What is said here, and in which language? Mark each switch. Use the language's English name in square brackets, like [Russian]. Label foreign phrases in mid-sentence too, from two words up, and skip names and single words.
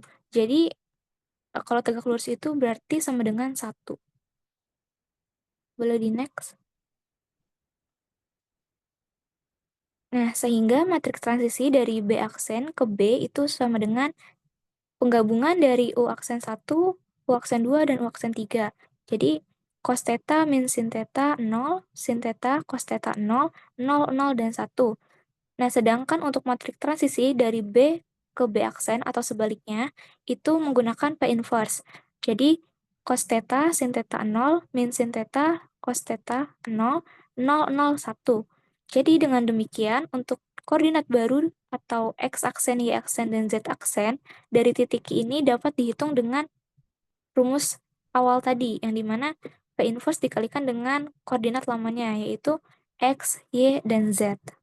[Indonesian] Jadi, kalau tegak lurus itu berarti sama dengan 1. Boleh di next. Nah, sehingga matriks transisi dari B aksen ke B itu sama dengan penggabungan dari U aksen 1, U aksen 2, dan U aksen 3. Jadi, cos theta min sin theta 0, sin theta, cos theta 0, 0, 0, dan 1. Nah, sedangkan untuk matriks transisi dari B ke B aksen atau sebaliknya, itu menggunakan P inverse. Jadi, cos theta, sin theta 0, min sin theta, cos theta 0, 0, 0, 1. Jadi, dengan demikian, untuk koordinat baru atau X aksen, Y aksen, dan Z aksen, dari titik ini dapat dihitung dengan rumus awal tadi, yang dimana P inverse dikalikan dengan koordinat lamanya, yaitu X, Y, dan Z.